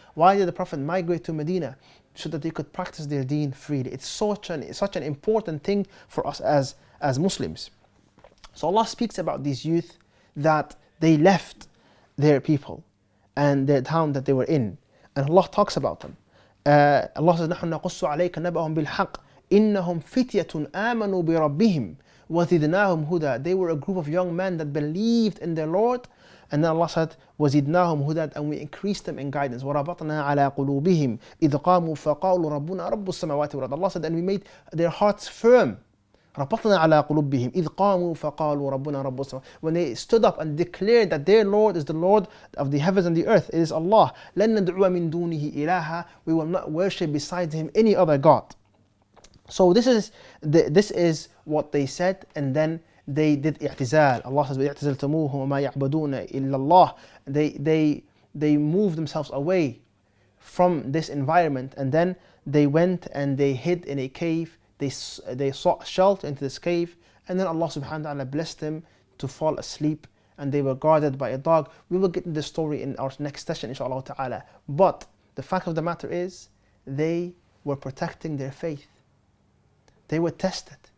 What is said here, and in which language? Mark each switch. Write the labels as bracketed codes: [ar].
[en] Why did the Prophet migrate to Medina? So that they could practice their deen freely. It's such an important thing for us as Muslims. So Allah speaks about these youth that they left their people and their town that they were in. And Allah talks about them. Allah says, [ar] نَحْنُ نَقُصُّ عَلَيْكَ نَبَأَهُمْ بِالْحَقِّ إِنَّهُمْ فِتْيَةٌ آمَنُوا بِرَبِّهِمْ وَزِدْنَاهُمْ هُدًى. [en] They were a group of young men that believed in their Lord. And then Allah said, [ar] وَزِدْنَاهُمْ هُدًى, [en] and we increased them in guidance. [ar] وَرَبَطْنَا عَلَى قُلُوبِهِمْ إِذْ قَامُوا فَقَالُوا رَبُّنَا رَبُّ السَّمَاوَاتِ وَالْأَرْضِ. [en] Allah said, and we made their hearts firm. [ar] رَبَطْنَا عَلَى قُلُوبِهِمْ إِذْ قَامُوا فَقَالُوا رَبُّنَا رَبُّ السَّمَاوَاتِ. [en] When they stood up and declared that their Lord is the Lord of the heavens and the earth, it is Allah. [ar] لَن نَدْعُوَ مِن دُونِهِ إِلَهًا. [en] We will not worship beside Him any other God. So this is what they said, and then they did i'tizal. Allah says, [ar] وَإِعْتَزَلْتُمُوهُمْ وَمَا يَعْبُدُونَ إِلَّا اللَّهِ. [en] They moved themselves away from this environment, and then they went and they hid in a cave. They sought shelter into this cave, and then Allah subhanahu wa ta'ala blessed them to fall asleep, and they were guarded by a dog. We will get into this story in our next session, inshallah ta'ala. But the fact of the matter is, they were protecting their faith. They were tested.